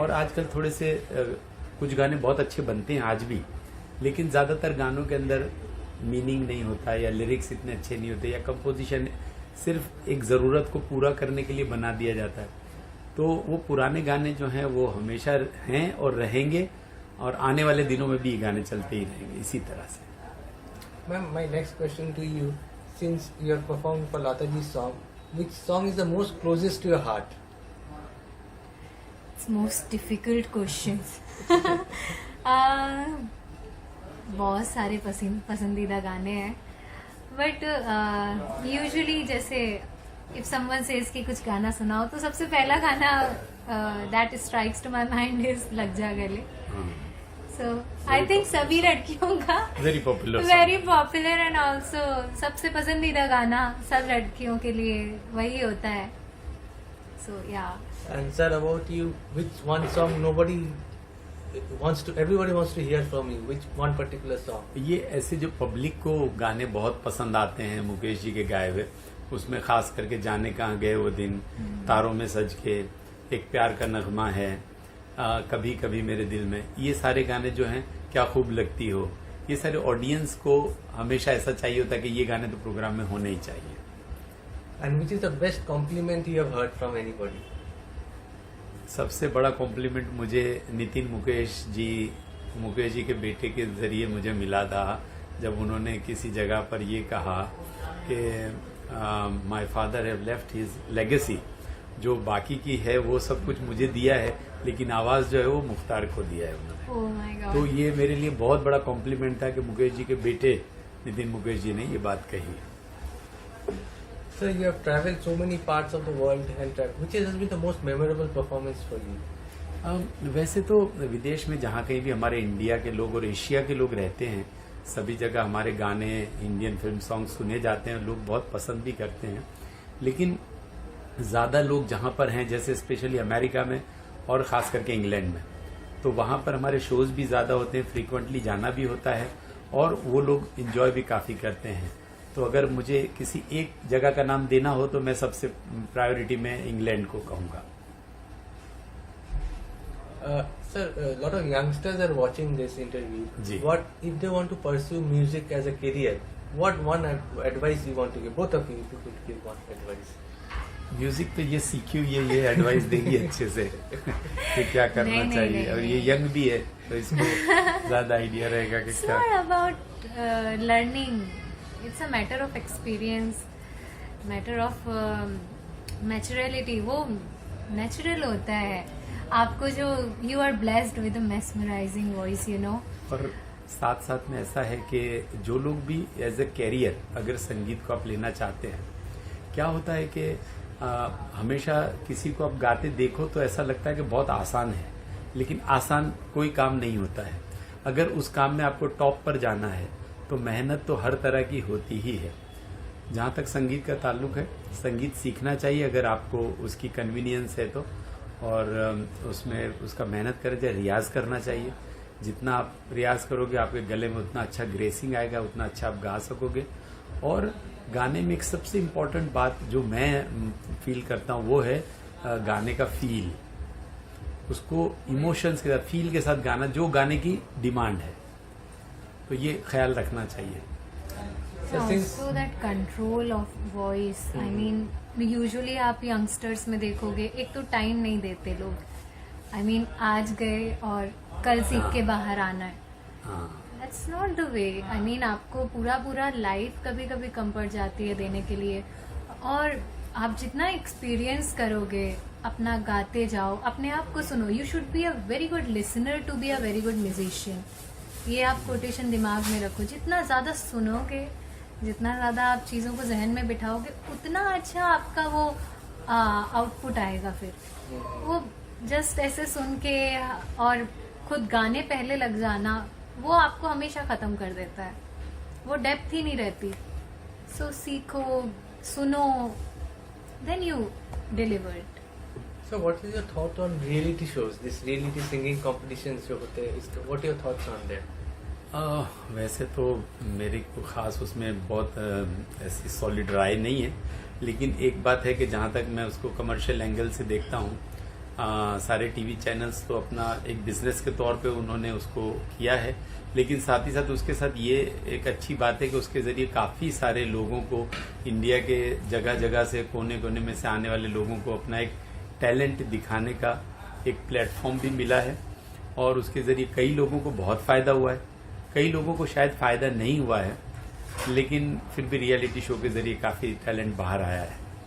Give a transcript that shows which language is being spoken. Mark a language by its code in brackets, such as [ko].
[hi] और आजकल थोड़े से कुछ गाने बहुत अच्छे बनते हैं आज भी, लेकिन ज़्यादातर गानों के अंदर मीनिंग नहीं होता, या लिरिक्स इतने अच्छे नहीं होते, या कंपोजिशन सिर्फ एक ज़रूरत को पूरा करने के लिए बना दिया जाता है, तो वो पुराने गाने जो हैं वो हमेशा हैं और रहेंगे, और आने वाले दिनों में भी ये गाने चलते ही रहेंगे इसी तरह से। [en] Ma'am, my next question to you, since you have performed for Lataji's song, which song is the most closest to your heart? It's most difficult questions. [hi] बहुत सारे पसंदीदा गाने हैं, [en] but usually [hi] जैसे [en] if someone says [hi] कि कुछ गाना सुनाओ, तो सबसे पहला गाना [en] that strikes to my mind is [hi] लग जा गले। [en] so I think [hi] सभी लड़कियों का [en] very popular and also [hi] सबसे पसंदीदा गाना सब लड़कियों के लिए वही होता है। सो या। [en] And sir, about you, which one song everybody wants to hear from you? Which one particular song? [hi] ये ऐसे जो पब्लिक को गाने बहुत पसंद आते हैं मुकेश जी के गाए हुए, उसमें खास करके जाने कहाँ गए वो दिन, तारों में सज के, एक प्यार का नगमा है, कभी कभी मेरे दिल में, ये सारे गाने जो हैं, क्या खूब लगती हो, ये सारे ऑडियंस को हमेशा ऐसा चाहिए होता है कि ये गाने तो प्रोग्राम में होने ही चाहिए। [en] And which is the best compliment you have heard from anybody? [hi] सबसे बड़ा कॉम्प्लीमेंट मुझे नितिन मुकेश जी के बेटे के जरिए मुझे मिला था, जब उन्होंने किसी जगह पर ये कहा कि [en] my father have left his legacy, [hi] जो बाकी की है वो सब कुछ मुझे दिया है, लेकिन आवाज जो है वो मुख्तार को दिया है उन्होंने। [en] Oh my God. [hi] तो ये मेरे लिए बहुत बड़ा कॉम्प्लीमेंट था कि मुकेश जी के बेटे नितिन मुकेश जी ने ये बात कही। [en] Sir, you have traveled so many parts of the world, and which has been the most memorable performance for you? [hi] वैसे तो विदेश में जहाँ कहीं भी हमारे इंडिया के लोग और एशिया के लोग रहते हैं, सभी जगह हमारे गाने, इंडियन फिल्म सॉन्ग सुने जाते हैं, लोग बहुत पसंद भी करते हैं। लेकिन ज़्यादा लोग जहाँ पर हैं, जैसे स्पेशली अमेरिका में और ख़ास करके इंग्लैंड में, तो वहाँ पर हमारे शोज़ भी ज़्यादा होते हैं, फ्रीक्वेंटली जाना भी होता है, और वो लोग इंजॉय भी काफ़ी करते हैं। तो अगर मुझे किसी एक जगह का नाम देना हो तो मैं सबसे प्रायोरिटी में इंग्लैंड को कहूँगा। [en] Sir, a lot of youngsters are watching this interview. [hi] Ji. [en] What if they want to pursue music as a career? What one advice you want to give? Both of you, if you could give one advice. [hi] Music तो ये सीखी हुई है, ये advice देगी अच्छे से कि क्या करना नहीं, चाहिए, नहीं, और नहीं। ये यंग भी है तो इसको ज्यादा आइडिया रहेगा कि [en] It's [hi] क्या। [en] not about learning. It's a matter of experience, matter of maturity. [hi] वो natural होता है आपको, जो [en] you are blessed with a mesmerizing voice, you know. [hi] और साथ साथ में ऐसा है कि जो लोग भी एज ए कैरियर अगर संगीत को आप लेना चाहते हैं, क्या होता है कि हमेशा किसी को आप गाते देखो तो ऐसा लगता है कि बहुत आसान है, लेकिन आसान कोई काम नहीं होता है। अगर उस काम में आपको टॉप पर जाना है तो मेहनत तो हर तरह की होती ही है। जहाँ तक संगीत का ताल्लुक है, संगीत सीखना चाहिए अगर आपको उसकी कन्वीनियंस है तो, और उसमें उसका मेहनत करें जाए, रियाज करना चाहिए। जितना आप रियाज करोगे आपके गले में उतना अच्छा ग्रेसिंग आएगा, उतना अच्छा आप गा सकोगे। और गाने में एक सबसे इम्पोर्टेंट बात जो मैं फील करता हूँ वो है गाने का फील, उसको इमोशंस के साथ, फील के साथ गाना, जो गाने की डिमांड है, तो ये ख्याल रखना चाहिए। [en] Also that control of voice. I mean, usually [hi] आप youngsters में देखोगे, एक तो टाइम नहीं देते लोग। [en] I mean, [hi] आज गए और कल सीख के बाहर आना है। [en] That's not the way. I mean, [hi] आपको पूरा लाइफ कभी कभी कम पड़ जाती है देने के लिए, और आप जितना एक्सपीरियंस करोगे, अपना गाते जाओ, अपने आप को सुनो। [en] You should be a very good listener to be a very good musician. [hi] ये आप कोटेशन दिमाग में रखो। जितना ज़्यादा सुनोगे, जितना ज़्यादा आप चीज़ों को जहन में बिठाओगे, उतना अच्छा आपका वो आउटपुट आएगा। फिर वो जस्ट ऐसे सुन के और खुद गाने पहले लग जाना, वो आपको हमेशा ख़त्म कर देता है, वो डेप्थ ही नहीं रहती। [en] so [hi] सीखो, सुनो, [en] Then you deliver it. So what is your thought on reality shows, this reality singing competitions [hi] जो होते हैं, [en] what are your thoughts on that? [hi] वैसे तो मेरी को खास उसमें बहुत ऐसी सॉलिड राय नहीं है, लेकिन एक बात है कि जहाँ तक मैं उसको कमर्शियल एंगल से देखता हूँ, सारे टीवी चैनल्स तो अपना एक बिजनेस के तौर पे उन्होंने उसको किया है, लेकिन साथ ही साथ उसके साथ ये एक अच्छी बात है कि उसके जरिए काफी सारे लोगों को, इंडिया के जगह जगह से, कोने कोने में से आने वाले लोगों को अपना एक टैलेंट दिखाने का एक प्लेटफॉर्म भी मिला है, और उसके जरिए कई लोगों को बहुत फायदा हुआ है, कई लोगों को शायद फायदा नहीं हुआ है, लेकिन फिर भी रियलिटी शो के जरिए काफी टैलेंट बाहर आया है।